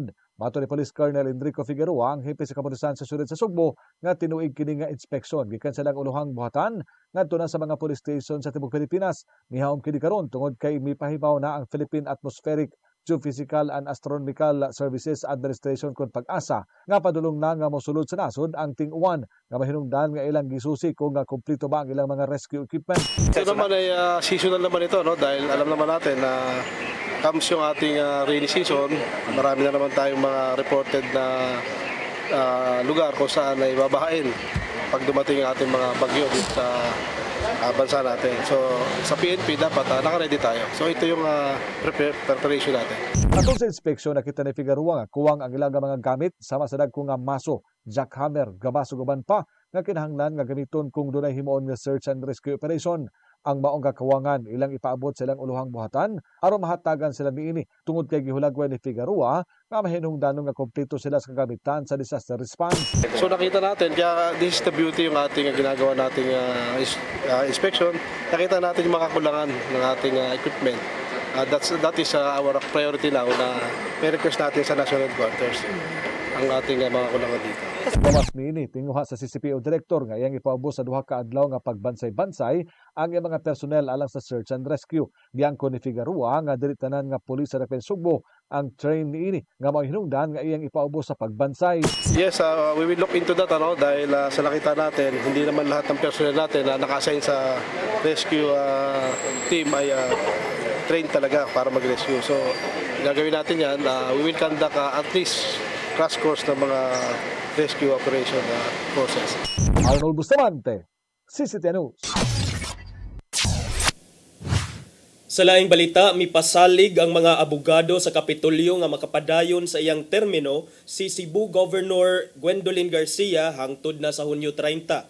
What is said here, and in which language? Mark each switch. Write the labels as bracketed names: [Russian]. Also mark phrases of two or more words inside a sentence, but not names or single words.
[Cebuano] Mato ni Police Colonel Enrico Figueroa, ang hepe sa kapulisan sa siyudad sa Sugbo, nga tinuig kini nga inspeksyon gikan sa ilang uluhang buhatan ngadto na sa mga [English] police station [Cebuano] sa tibuok Pilipinas. Mihawom kini karon tungod kay mipahibaw na ang Philippine Atmospheric Geophysical and Astronomical Services Administration kon pag-asa nga padulong na nga mosulod sa nasod ang ting-uwan nga mahinungdan nga ilang gisusi kung nga kumpleto ba ang ilang mga [English] rescue equipment. [Filipino] Ito naman ay seasonal naman ito, no? Dahil alam naman natin na comes yung ating [English] rainy season, [Filipino] marami na naman tayong mga reported na lugar kung saan ay babahain pag dumating ang ating mga bagyo dito sa bansa natin. So sa PNP dapat naka-ready tayo. So ito yung preparation natin. [Cebuano] Atong sa inspeksyon nakita ni Figueroa nga kuwang ang ilang mga gamit sama sa dagko nga maso, jackhammer, gabas ug uban pa nga kinahanglan nga gamiton kung dunay himuon nga [English] search and rescue operation. [Cebuano] Ang maong kakuwangan ilang ipaabot sa ilang uluhang buhatan aron mahatagan sila niini tungod kay gihulagway ni Figueroa nga mahinungdanon nga kompleto sila sa kagamitan sa [English] disaster response. [Filipino] So nakita natin kaya [English] this is the beauty [Filipino] yung ating ginagawa nating inspection. Nakita natin yung mga kakulangan ng ating equipment. [English] That is our priority now [Filipino] na may request natin sa [English] National Headquarters. [Filipino] ang ating mga kulangan dito. [Cebuano] Gawas niini tinguha sa CCPO Director nga iyang ipaubos sa duha ka adlaw nga pagbansay-bansay ang iyang mga personnel alang sa [English] search and rescue. [Cebuano] Giangko ni Figueroa nga dili tanan nga pulis sa Defense Sugbo ang train niini nga mao hinungdan nga iyang ipaubos sa pagbansay. [English] Yes, we will look into that [Filipino] dahil sa nakita natin hindi naman lahat ng personnel natin na naka-assign sa [English] rescue team [Filipino] ay train talaga para mag-rescue. So gagawin natin yan, [English] we will conduct at least crash course [Filipino] ng mga [English] rescue operation forces. [Cebuano] Arnold Bustamante, CCTN News. Sa laing balita, mipasalig ang mga abogado sa Kapitolyo nga makapadayon sa iyang termino si Cebu Governor Gwendolyn Garcia hangtod na sa Hunyo 30.